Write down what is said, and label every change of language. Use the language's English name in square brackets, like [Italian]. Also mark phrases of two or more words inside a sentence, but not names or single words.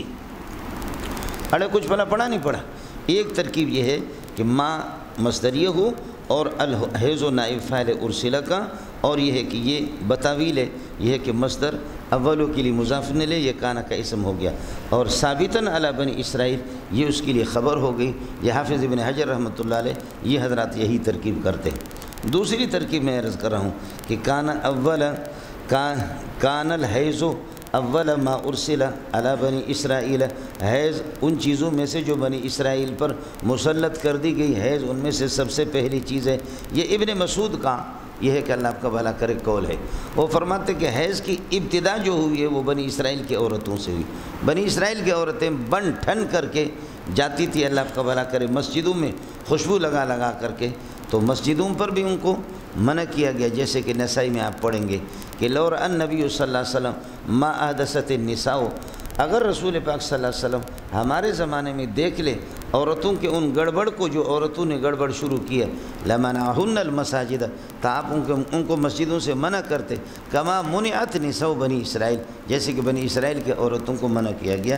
[Urdu] اڑے کچھ بھلا پڑھا نہیں پڑھا؟ ایک ترکیب یہ ہے کہ ما مصدریہ ہو اور الحیض نائب فاعل ارسلہ کا، اور یہ ہے کہ یہ بتاویل ہے، یہ ہے کہ مصدر اولو کے لیے مضاف نہ لے، یہ کانا کا اسم ہو گیا، اور [Arabic] ثابتاً علی بنی اسرائیل [Urdu] یہ اس کے لیے خبر ہو گئی۔ یہ حافظ ابن حجر [Arabic] رحمۃ اللہ علیہ [Urdu] یہ حضرات یہی ترکیب کرتے ہیں۔ دوسری ترکیب میں عرض کر رہا ہوں کہ [Arabic] کان الحیض اول ما ارسل علی بنی اسرائیل، [Urdu] حیض ان چیزوں میں سے جو بنی اسرائیل پر مسلط کر دی گئی، حیض ان میں سے سب سے پہلی چیز ہے۔ یہ ابن مسعود کا یہ ہے کہ اللہ آپ کا بھلا کرے قول ہے، وہ فرماتے کہ حیض کی ابتدا جو ہوئی ہے وہ بنی اسرائیل کی عورتوں سے ہوئی۔ بنی اسرائیل کی عورتیں بن ٹھن کر کے جاتی تھی، اللہ آپ کا بھلا کرے، مسجدوں میں خوشبو لگا لگا کر کے، تو مسجدوں پر بھی ان کو منع کیا گیا، جیسے کہ نسائی میں آپ پڑھیں گے کہ [Arabic] لور النبی صلی اللہ علیہ وسلم ما احدثت النساء، [Urdu] اگر رسول پاک [Arabic] صلی اللہ علیہ وسلم [Urdu] ہمارے زمانے میں دیکھ لے عورتوں کے ان گڑبڑ کو جو عورتوں نے گڑبڑ شروع کی ہے، [Arabic] لمنعہن المساجد، [Urdu] تو آپ ان کو مسجدوں سے منع کرتے، [Arabic] کما منعت نساء بنی اسرائیل، [Urdu] جیسے کہ بنی اسرائیل کے عورتوں کو منع کیا گیا۔